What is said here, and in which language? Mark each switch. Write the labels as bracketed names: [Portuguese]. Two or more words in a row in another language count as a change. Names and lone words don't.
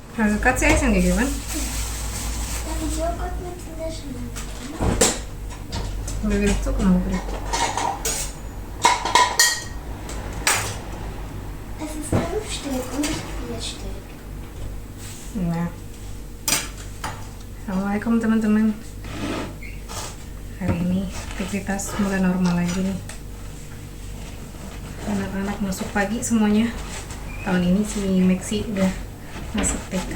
[German] Also Katze Essen gegeben? Darf ich Joghurt mit Löschen? [Indonesian] Udah gitu kenapa? [German] Es ist 5 Stück und nicht 4 Stück. [Indonesian] Nah. Assalamualaikum teman-teman. Hari ini aktivitas mulai normal lagi nih. Anak-anak masuk pagi semuanya. Tahun ini si Maxi udah masuk TK.